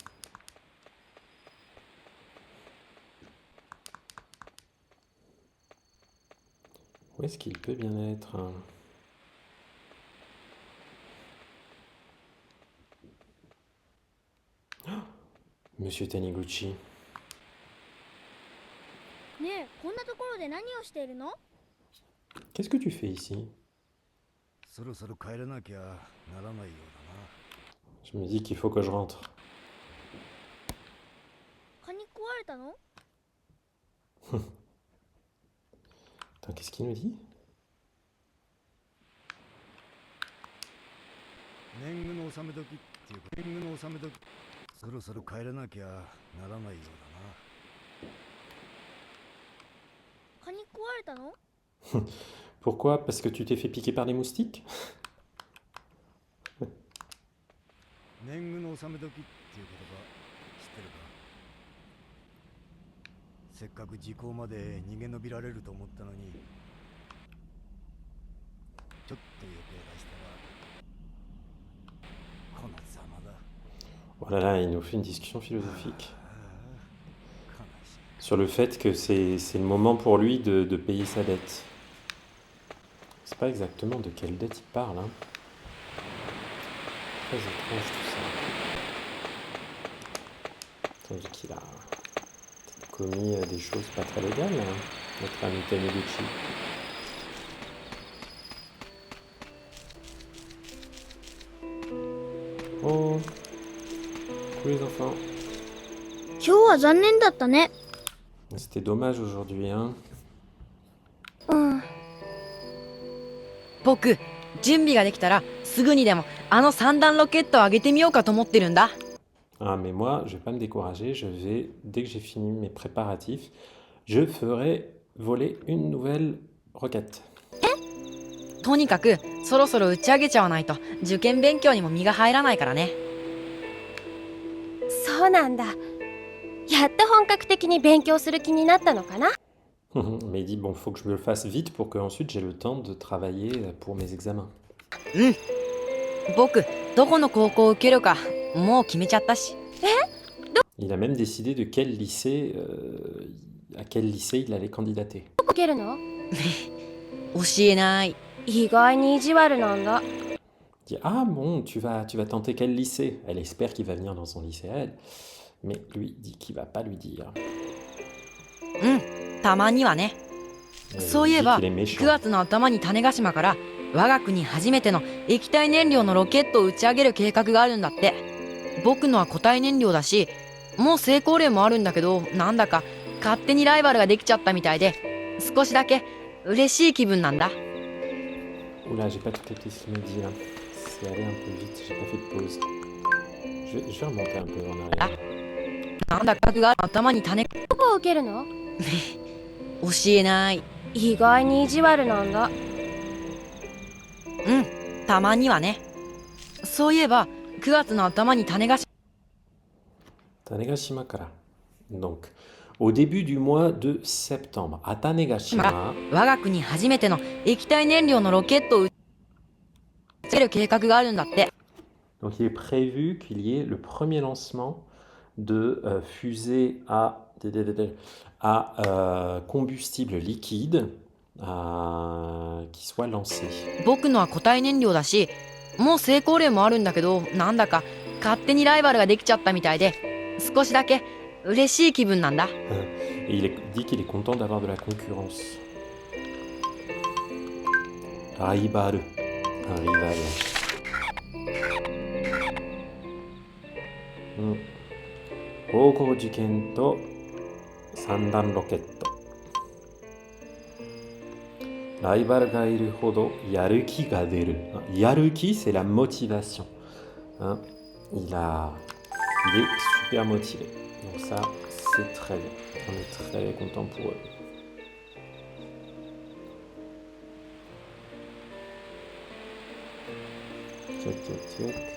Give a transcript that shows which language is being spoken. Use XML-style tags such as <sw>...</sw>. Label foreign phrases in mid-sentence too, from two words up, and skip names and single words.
<fr>Où est-ce qu'il peut bien être? Monsieur Taniguchi.</fr> <ja>ねえ、こんなところで何をしているの？</ja> <fr>Qu'est-ce que tu fais ici?</fr> <ja>そろそろ帰らなきゃならないよう</ja> <fr>Je me dis qu'il faut que je rentre.</fr> <ja>蚊に食われたの？</ja> <fr>Attends, qu'est-ce qu'il nous dit?</fr> <ja>だな。年貢の納め時っていうか、年貢の納め時、そろそろ帰らなきゃならないようだな。蚊に食われたの？</ja> <fr>Pourquoi? Parce que tu t'es fait piquer par des moustiques?</fr> <ja>年貢の納め時っていう言葉知ってるか？せっかく時効まで逃げ延びられると思ったのに、ちょっと余計出したらこのざまだ。</ja> <fr>Oh là là, il nous fait une discussion philosophique</fr> <ja>悲しい。</ja> <fr>sur le fait que c'est le moment pour lui de payer sa dette. C'est pas exactement de quelle dette il parle, hein. Très étrange tout ça. Tandis qu'il a commis des choses pas très légales, hein, notre ami Taniguchi. Oh, tous les enfants.</fr> <ja>今日は残念だったね。</ja> <fr>C'était dommage aujourd'hui, hein.</fr> <ja>僕、準備ができたらすぐにでもあの三段ロケットを上げてみようかと思ってるんだ。</ja> <fr>Ah, mais moi, je vais pas me décourager. Je vais, dès que j'ai fini mes préparatifs, je ferai voler une nouvelle roquette.</fr> <ja>とにかくそろそろ打ち上げちゃわないと受験勉強にも身が入らないからね。そうなんだ。よやっと本格的に勉強する気になったのかな。</ja> <fr>Mais il dit, bon, faut que je me le fasse vite pour que ensuite j'ai le temps de travailler pour mes examens.</fr> <ja>僕どこの高校を受けるかもう決めちゃったし。</ja> <fr>Il a même décidé de quel lycée, à quel lycée il allait candidater.</fr> <ja>受けるの？教えない。意外に意地悪なんだ。</ja> <fr>Il dit, ah bon, tu vas tenter quel lycée? Elle espère qu'il va venir dans son lycée à elle. Mais lui dit qu'il va pas lui dire.</fr> <ja>たまにはね。</ja> <fr>Il</fr> <ja>そういえ</ja> <fr>dit</fr> <ja>ば</ja> <fr>qu'il est 9 méchant.</fr> <ja>月の頭に種子島から我が国初めての液体燃料のロケットを打ち上げる計画があるんだって。僕のは固体燃料だし、もう成功例もあるんだけど、なんだか勝手にライバルができちゃったみたいで、少しだけ嬉しい気分なんだ。</ja> <fr>Oula, j'ai pas tout capté ce qu'il me dit là. C'est allé un peu vite, j'ai pas fait de pause. Je vais remonter un peu en arrière.</fr> <ja>なんだかが頭に種。どこを受けるの？教えない。意外に意地悪なんだ。たまにはね。そういえば9月の頭に種子島。種子島から.</ja> <fr>Donc, au début du mois de septembre, à Tanegashima,</fr> <ja>我が国初めての液体燃料のロケットを打ち上げる計画があるんだって。</ja> <fr>donc il est prévu qu'il y ait le premier lancement de fusées à combustible liquide qui soit lancé.</fr> <ja>僕のは固体燃料だし、もう成功例もあるんだけど、なんだか勝手にライバルができちゃったみたいで、少しだけ嬉しい気分なんだ。</ja> <fr>Et il dit qu'il est content d'avoir de la concurrence. Rival. Un rival. Gogo-jiken to sandan rocket.</fr> <ja>ライバルがいるほどやる気が出る。やる気,</ja> <fr>c'est la motivation. Hein? Il est super motivé. Donc ça, c'est très bien. On est très content pour eux. Tiac, tiac, tiac.</fr>